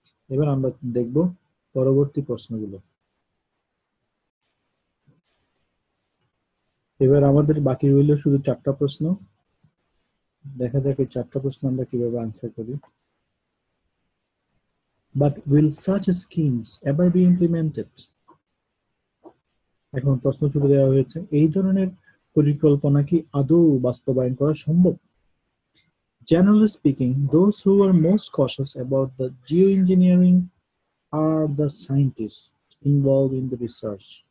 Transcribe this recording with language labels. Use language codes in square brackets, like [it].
[bn] এবার আমরা দেখব পরবর্তী প্রশ্নগুলো। এবার আমাদের বাকি রইল শুধু 4টা প্রশ্ন। দেখা যাক এই 4টা প্রশ্ন আমরা কিভাবে আনসার করি। [en] But will such schemes ever be implemented? [bn] এখন প্রশ্ন ছুড়ে দেওয়া হয়েছে, এই ধরনের পরিকল্পনা কি আদৌ বাস্তবায়ন করা সম্ভব? [en] Generally speaking, those who are most cautious about the geoengineering are the scientists involved in the research.